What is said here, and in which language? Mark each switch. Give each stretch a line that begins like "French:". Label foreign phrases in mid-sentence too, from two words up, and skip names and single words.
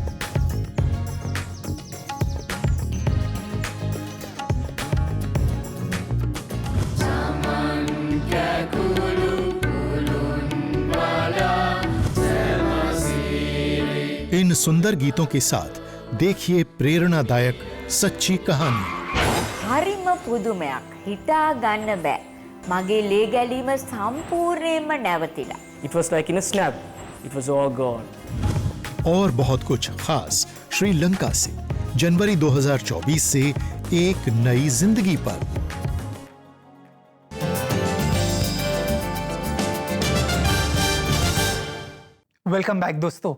Hindi: इन सुंदर गीतों के साथ देखिए प्रेरणादायक सच्ची कहानी।
Sinhala: හරිම පුදුමයක් හිතා ගන්න බෑ. මගේ ලේ ගැලීම සම්පූර්ණයෙන්ම නැවතිලා.
English: It was like in a snap. It was all gone.
Hindi: और बहुत कुछ खास श्रीलंका से जनवरी 2024 से एक नई जिंदगी पर।
English: welcome back
Hindi: दोस्तों।